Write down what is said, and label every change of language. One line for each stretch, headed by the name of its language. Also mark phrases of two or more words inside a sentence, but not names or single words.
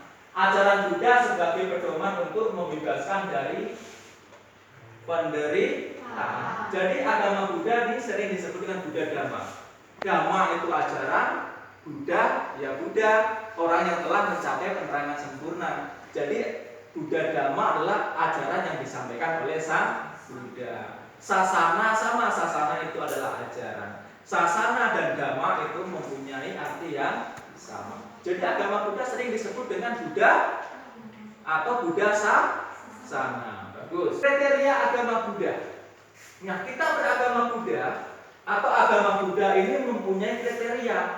Indonesian: Ajaran Buddha sebagai pedoman untuk membebaskan dari penderitaan. Jadi agama Buddha ini sering disebut dengan Buddha Dhamma. Dhamma itu ajaran, Buddha, ya Buddha, orang yang telah mencapai penerangan sempurna. Jadi Buddha Dhamma adalah ajaran yang disampaikan oleh Sang Buddha. Sasana sama, sasana itu adalah ajaran. Sasana dan Dhamma itu mempunyai arti yang sama. Jadi agama Buddha sering disebut dengan Buddha atau Buddha Sasana. Bagus. Kriteria agama Buddha. Nah, kita beragama Buddha atau agama Buddha ini mempunyai kriteria.